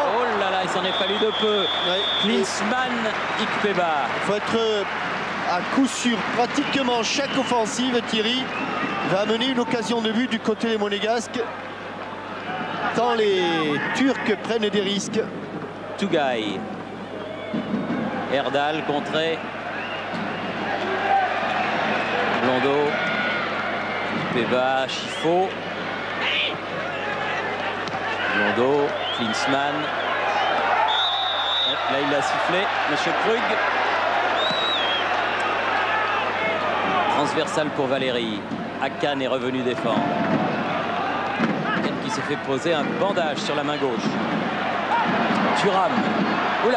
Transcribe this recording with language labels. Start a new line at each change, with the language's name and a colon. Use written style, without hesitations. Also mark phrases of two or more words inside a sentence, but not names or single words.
French: Oh là là, il s'en est fallu de peu. Ouais. Klinsmann, Ikpeba. Il faut être à coup sûr. Pratiquement chaque offensive, Thierry, va amener une occasion de but du côté des monégasques. Tant les Turcs prennent des risques. Tougaï. Erdal contré. Blondeau. Ikpeba, Chifo. Blondeau, Klinsmann. Là, il a sifflé. Monsieur Krug. Transversal pour Valéry. Akan est revenu défendre. Akan qui s'est fait poser un bandage sur la main gauche. Thuram. Oula,